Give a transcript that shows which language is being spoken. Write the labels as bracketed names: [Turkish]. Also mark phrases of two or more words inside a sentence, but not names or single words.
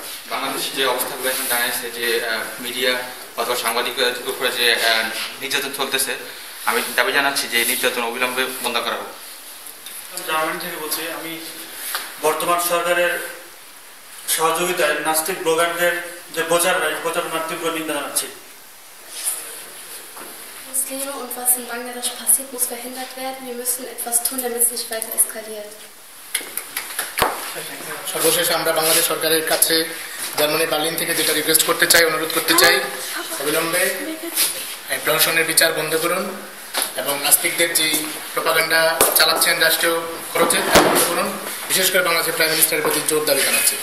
[Bangla] বাংলাদেশের যে অবস্থাগুলো এখন জানাইছে যে মিডিয়া অথবা সাংবাদিকদের উপরে যে নির্যাতন চলতেছে, আমি দাবি জানাচ্ছি যে নির্যাতন অবিলম্বে বন্ধ করা হোক। জার্মানি থেকে বলছি, আমি বর্তমান সরকারের সহযোগিতায় নাস্তিক ব্লগারদের যে প্রচারণার তীব্র নিন্দা জানাচ্ছি। [German] Muslime und was in Bangladesch passiert, muss verhindert werden. Wir müssen etwas tun, damit es nicht weiter eskaliert. [Bangla] সর্বশেষ আমরা বাংলাদেশ সরকারের কাছে জার্মানি বার্লিন থেকে যেটা রিকোয়েস্ট করতে চাই, অনুরোধ করতে চাই, অবিলম্বে প্রহসনের বিচার বন্ধ করুন এবং নাস্তিকদের যে প্রোপাগান্ডা চালাচ্ছেন রাষ্ট্রীয় খরচে বন্ধ করুন। বিশেষ করে বাংলাদেশের [English] prime minister [Bangla] প্রতি জোর দাবি জানাচ্ছি।